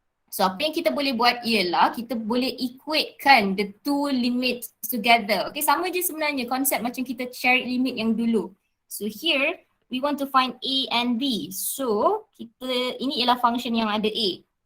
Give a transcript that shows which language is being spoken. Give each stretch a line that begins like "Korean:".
Malay: So apa yang kita boleh buat ialah kita boleh equatekan
English: the two limits together.
Malay: Okay, sama je sebenarnya konsep macam kita cari limit yang dulu.
English: So here, we want to find A and B.
Malay: So ini ialah function yang ada A.